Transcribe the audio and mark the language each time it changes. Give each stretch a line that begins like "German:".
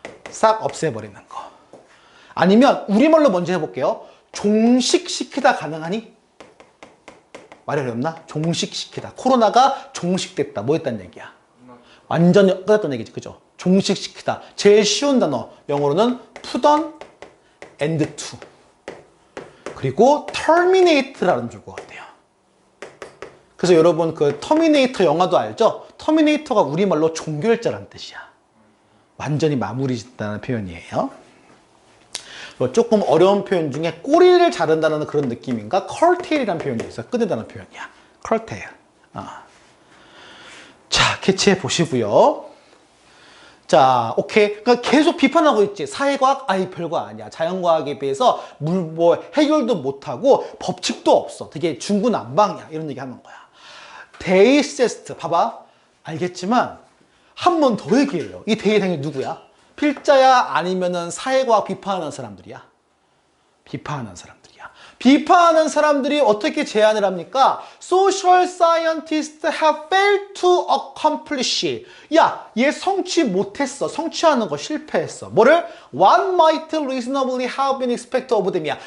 Korean: 싹 없애버리는 거. 아니면 우리말로 먼저 해볼게요. 종식시키다 가능하니? 말이 어렵나? 종식시키다. 코로나가 종식됐다. 뭐 했다는 얘기야? 완전히 끝났다는 얘기지. 그죠? 종식시키다. 제일 쉬운 단어. 영어로는
English: put on, end to.
Korean: 그리고 terminate라는 주어가 돼요. 그래서 여러분 그 터미네이터 영화도 알죠? 터미네이터가 우리말로 종결자란 뜻이야. 완전히 마무리 짓다는 표현이에요. 조금 어려운 표현 중에 꼬리를 자른다는 그런 느낌인가? curtail이라는 표현이 있어요. 끝내다는 표현이야. curtail. 자, 캐치해 보시고요. 자, 오케이. 그러니까 계속 비판하고 있지. 사회과학, 아이 별거 아니야. 자연과학에 비해서 해결도 못하고 법칙도 없어. 되게 중구난방이야. 이런 얘기 하는 거야. 데이세스트, 봐봐. 알겠지만 한 번 더 얘기해요. 이 대상이 누구야? 필자야 아니면은 사회과학 비판하는 사람들이야? 비판하는 사람들이야. 비판하는 사람들이 어떻게 제안을 합니까?
English: Social scientists have failed to accomplish.
Korean: 야, 얘 성취 못했어. 성취하는 거 실패했어. 뭐를?
English: What might reasonably have been expected of them이야.